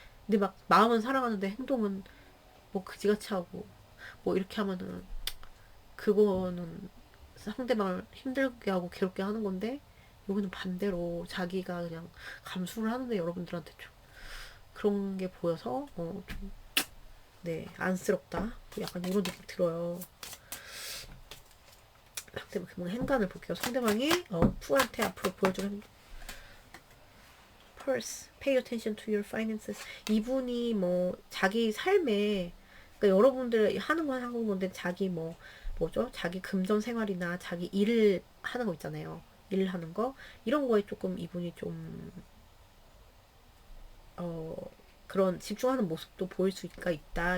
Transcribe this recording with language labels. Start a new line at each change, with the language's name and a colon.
Korean: 근데 막 마음은 사랑하는데 행동은 뭐 그지같이 하고 뭐 이렇게 하면은 그거는 상대방을 힘들게 하고 괴롭게 하는 건데 여기는 반대로 자기가 그냥 감수를 하는데 여러분들한테 좀 그런 게 보여서 좀 네, 안쓰럽다. 약간 이런 느낌 들어요. 상대방 뭐 행간을 볼게요. 상대방이 푸한테 앞으로 보여주는
English: purse, pay attention to your finances.
Korean: 이분이 뭐 자기 삶에 그러니까 여러분들 하는 건 하는 건데 자기 뭐죠? 자기 금전 생활이나 자기 일을 하는 거 있잖아요. 일 하는 거 이런 거에 조금 이분이 좀 어, 그런 집중하는 모습도 보일 수가 있다.